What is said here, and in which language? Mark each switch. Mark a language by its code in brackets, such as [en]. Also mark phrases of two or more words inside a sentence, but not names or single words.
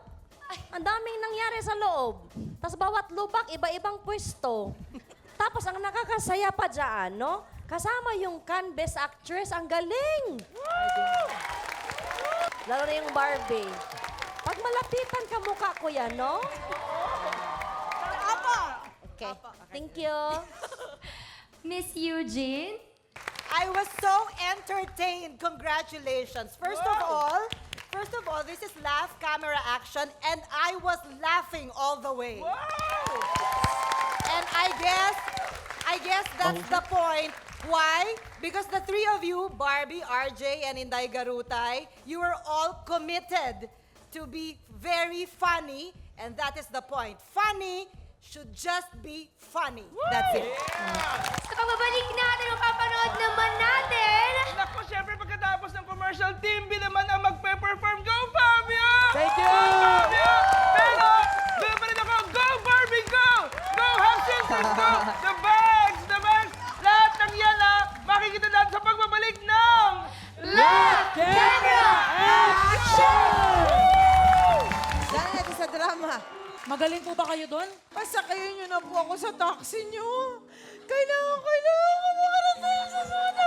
[tl] Ang daming nangyari sa loob. Tapos bawat lubak, iba-ibang pwesto. Tapos ang nakakasaya pa dyan, no? Kasama yung Cannes Best Actress, ang galing! Lalo na yung Barbie. Pag malapitan ka mukha ko yan, no? [en] Okay, thank you. Miss Eugene? I was so entertained. Congratulations. First of all, this is laugh camera action and I was laughing all the way. And I guess that's the point. Why? Because the three of you, Barbie, RJ, and Inday Garutay, you were all committed to be very funny, and that is the point. Funny should just be funny. That's it. [tl] Sa pagbabalik natin, mapapanood naman natin. Naku, syempre pagkatapos ng commercial, Team B naman ang magpe-perform. [en] Go, Fabio! Thank you! Go, Fabio! [tl] Pero, doon pa rin ako, [en] go, Barbie, go! Go, Half Sisters, go! The bags! [tl] Lahat ng yan, makikita natin sa pagbabalik ng... [en] Love Camera Action! [tl] Sana natin sa drama. Magaling po ba kayo doon? Pasakayin niyo na po ako sa taxi niyo. Kailangan ko makarating sa sana.